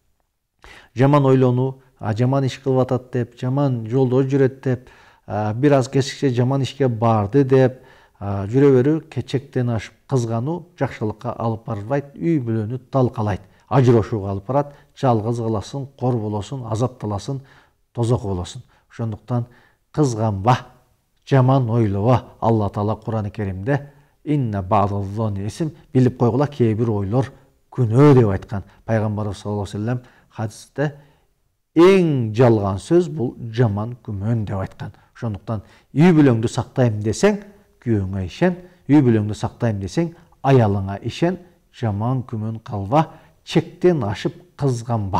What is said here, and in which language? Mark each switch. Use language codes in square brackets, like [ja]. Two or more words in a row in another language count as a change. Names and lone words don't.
[ky] Жаман ойлонуу, жаман иш кылып атат деп, жаман жолдо жүрөт деп, бир аз кечикче жаман ишке барды деп жүрө берүү, чектен ашып кызгануу жакшылыкка алып барбайт, үй бүлөнү талкалайт, ажырошууга алып барат, жалгыз каласың, кор болосуң, азапталасың, тозок болосуң. Ошондуктан кызганба, жаман ойлоба. Алла Таала Кур'ан-ы Керимде [ar] إن بعض الظن إثم, [ky] билип койгула, кээ бир ойлор күнөө деп айткан. Пайгамбарыбыз [ar] صلى الله عليه وسلم [ky] хадисте эң жалган сөз бул жаман күмөн деп айткан. Ошондуктан үй бүлөңдү сактайм десең, күйөөңө ишен, үй бүлөңдү сактайм десең, аялыңа ишен, жаман күмөн кылба, чектен ашып кызганба.